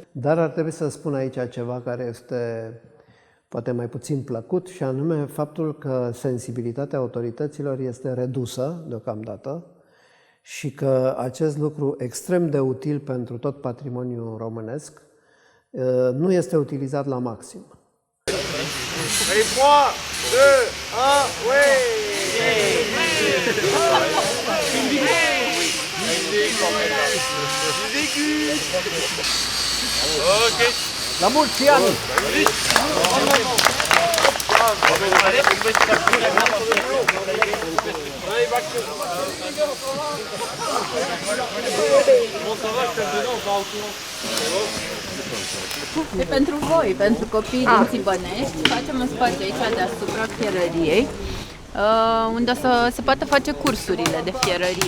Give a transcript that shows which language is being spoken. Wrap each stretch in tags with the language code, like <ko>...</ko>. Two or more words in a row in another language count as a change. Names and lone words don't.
<ro>Dar ar trebui să spun aici ceva care este poate mai puțin plăcut, și anume faptul că sensibilitatea autorităților este redusă deocamdată și că acest lucru extrem de util pentru tot patrimoniul românesc nu este utilizat la maxim.</ro> <fr>Allez, 3, 2, 1, ouais! Ok.</fr> <ro>La mulți ani! E pentru voi, pentru copiii din Țibănești, facem un spațiu aici deasupra fierăriei, unde se poate face cursurile de fierărie.</ro>